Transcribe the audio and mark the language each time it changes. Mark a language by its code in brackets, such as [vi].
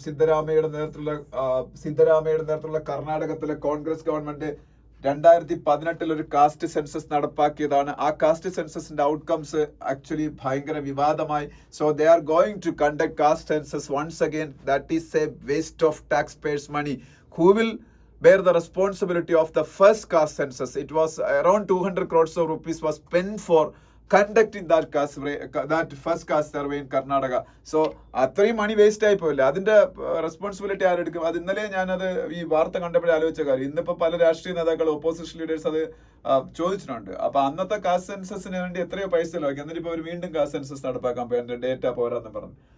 [ml] സിദ്ധരാമയ്യയുടെ നേതൃത്വത്തിലുള്ള കർണാടകത്തിലെ കോൺഗ്രസ് ഗവൺമെന്റ് 2018 ഒരു കാസ്റ്റ് സെൻസസ് നടപ്പാക്കിയതാണ്. ആ കാസ്റ്റ് സെൻസസിന്റെ ഔട്ട്കംസ് ആക്ച്വലി ഭയങ്കര വിവാദമായി. [en] So they are going to conduct caste census once again. That is a waste of tax payers money. Who will bear the responsibility of the first caste census? It was around 200 crores of rupees was spent for conducting that first caste survey in Karnataka. [ml] So അത്രയും മണി waste ആയി പോയില്ല. അതിന്റെ responsibility ആരെടുക്കും? അത് ഇന്നലെ ഞാനത് ഈ വാർത്ത കണ്ടപ്പോഴേ ആലോചിച്ച കാര്യം. ഇന്നിപ്പോ പല രാഷ്ട്രീയ നേതാക്കൾ, ഓപ്പോസിഷൻ ലീഡേഴ്സ് അത് ചോദിച്ചിട്ടുണ്ട്. അപ്പൊ അന്നത്തെ കാസ്റ്റ് സെൻസസിന് വേണ്ടി എത്രയോ പൈസ ചിലവാക്കി. എന്നിട്ട് ഇപ്പൊ അവർ വീണ്ടും കാസ്റ്റ് സെൻസസ് നടപ്പാക്കാൻ പോയി, ഡേറ്റ പോരാന്ന് പറഞ്ഞു.